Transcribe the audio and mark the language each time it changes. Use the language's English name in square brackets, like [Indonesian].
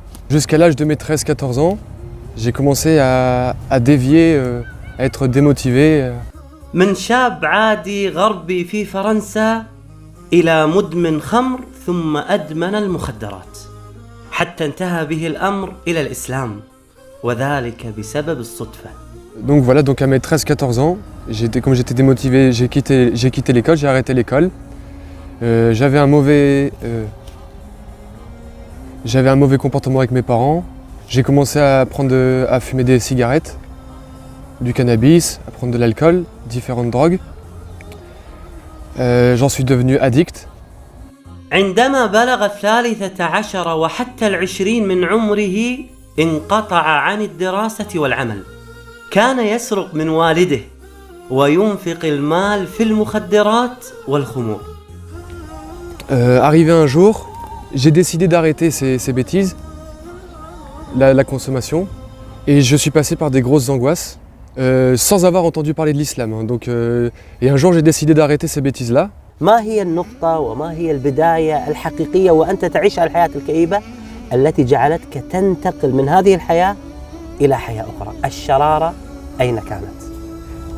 [French] Jusqu'à l'âge de mes 13-14 ans, j'ai commencé à dévier, à être démotivé. [Arabic] من شاب عادي غربي في فرنسا إلى مدمن خمر ثم أدمن المخدرات حتى انتهى به الأمر إلى الإسلام وذلك بسبب الصدفة. [French] Donc voilà, donc à mes 13-14 ans, comme j'étais démotivé, j'ai quitté l'école, j'ai arrêté l'école. J'avais un mauvais comportement avec mes parents. J'ai commencé à fumer des cigarettes, du cannabis, à prendre de l'alcool, différentes drogues. J'en suis devenu addict. [Arabic] عندما بلغ 13 وحتى 20 من عمره انقطع عن الدراسة والعمل. كان يسرق من والده وينفق المال في المخدرات والخمور. [French] Arrivé un jour, j'ai décidé d'arrêter ces bêtises, la consommation, et je suis passé par des grosses angoisses, sans avoir entendu parler de l'islam. Et un jour, j'ai décidé d'arrêter ces bêtises-là. [Arabic] ما هي النقطة وما هي البداية الحقيقية وأنت تعيش الحياة الكئيبة التي جعلتك تنتقل من هذه الحياة إلى حياة أخرى؟ الشرارة أين كانت؟